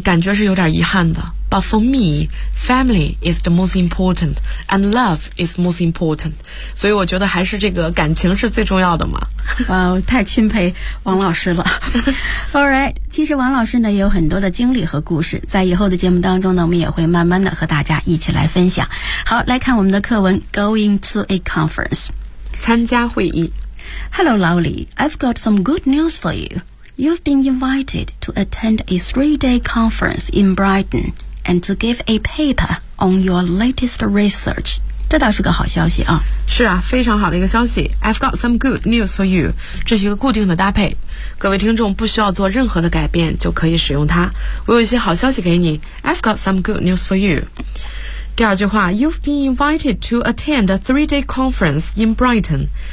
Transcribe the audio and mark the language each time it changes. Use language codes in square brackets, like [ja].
[zh] 感觉是有点遗憾的。 [en] But for me family is the most important [zh] and love is most important， 所以我觉得还是这个感情是最重要的嘛。太钦佩王老师了。 Alright， 其实王老师呢也有很多的经历和故事，在以后的节目当中呢我们也会慢慢的和大家一起来分享。好，来看我们的课文。 [en] Going to a conference， [zh] 参加会议。 [en] Hello Lowly， I've got some good news for youYou've been invited to attend a 3-day conference in Brighton and to give a paper on your latest research. [zh] 这倒是个好消息啊。是啊，非常好的一个消息。 [en] I've got some good news for you. 这是一个固定的搭配。 [zh] 各位听众不需要做任何的改变就可以使用它。我有一些好消息给你。 [en] I've got some good news for you. [zh] 第二句话， [en] You've been invited to attend a 3-day conference in Brighton.